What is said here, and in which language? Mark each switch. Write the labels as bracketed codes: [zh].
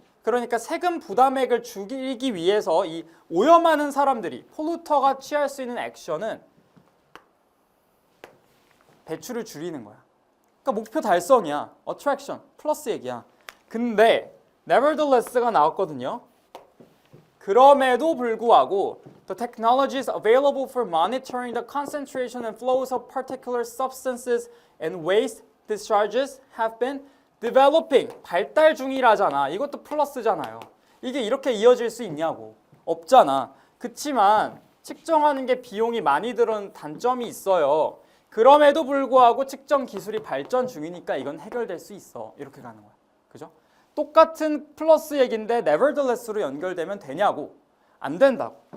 [ko] 그러니까 세금 부담액을 줄이기 위해서 이 오염하는 사람들이 폴루터가 취할 수 있는 액션은 배출을 줄이는 거야. 그러니까 목표 달성이야. attraction 플러스 얘기야. 근데 nevertheless가 나왔거든요. 그럼에도 불구하고 [en] the technologies available for monitoring the concentration and flows of particular substances and waste discharges have been developing. [ko] 발달 중이라잖아. 이것도 플러스잖아요. 이게 이렇게 이어질 수 있냐고. 없잖아. 그치만 측정하는 게 비용이 많이 드는 단점이 있어요. 그럼에도 불구하고 측정 기술이 발전 중이니까 이건 해결될 수 있어. 이렇게 가는 거야. 그죠? 똑같은 플러스 얘기인데 nevertheless로 연결되면 되냐고. 안 된다고.